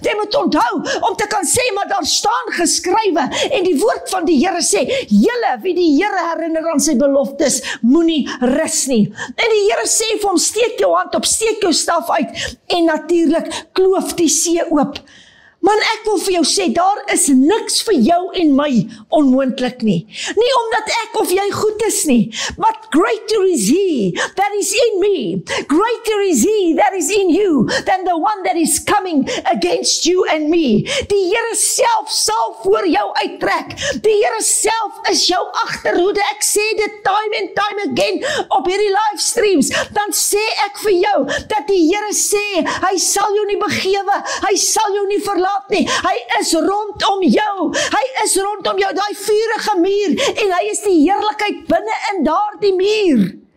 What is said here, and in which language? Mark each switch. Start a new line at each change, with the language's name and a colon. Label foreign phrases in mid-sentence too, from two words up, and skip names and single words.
Afrikaans: Jy moet onthou om te kan sê, maar daar staan geskrywe en die woord van die Here sê, julle wie die Here herinner aan sy beloftes, moenie rus nie. En die Here sê vir hom, steek jou hand op, steek jou staf uit en natuurlik kloof die see oop. Man, ek wil vir jou sê, daar is niks vir jou en my onmoontlik nie. Nie omdat ek of jy goed is nie,
English: but greater is he that is in me, greater is he that is in you, than the one that is coming against you and me.
Afrikaans: Die Here self sal voor jou uittrek. Die Here self is jou agterhoede. Ek sê dit
English: time and time again
Afrikaans: op hierdie livestreams. Dan sê ek vir jou, dat die Here sê, hy sal jou nie begewe, hy sal jou nie verlaat nie. Hy is rondom jou. Hy is rondom jou, daai vuurige muur, en hy is die heerlikheid binne in daardie muur.